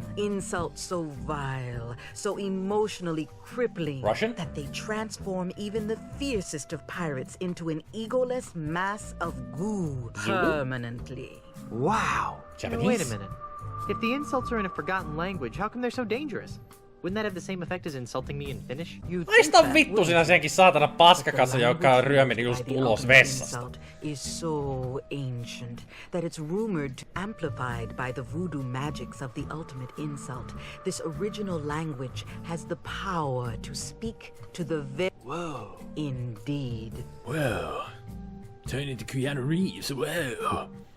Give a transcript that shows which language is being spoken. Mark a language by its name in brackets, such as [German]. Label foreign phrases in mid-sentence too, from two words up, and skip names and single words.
[English] Insults so vile, so emotionally crippling, Russian? that they transform even the fiercest of pirates into an egoless mass of goo permanently. Wow. Japanese? Wait a minute. If the insults are in a forgotten language, how come they're so dangerous? Wouldn't that have the same effect as insulting me in Finnish? [Finnish] Haista vittu sinä senkin saatana paskakassa, joka on ryömini just [English] The [Finnish] ulos [English] ultimate [Finnish] vessasta. [English] insult is so ancient that it's rumored to amplified by the voodoo magics of the ultimate insult. This original language has the power to speak to the Whoa. Indeed. Whoa. Turn into Keanu Reeves. Whoa.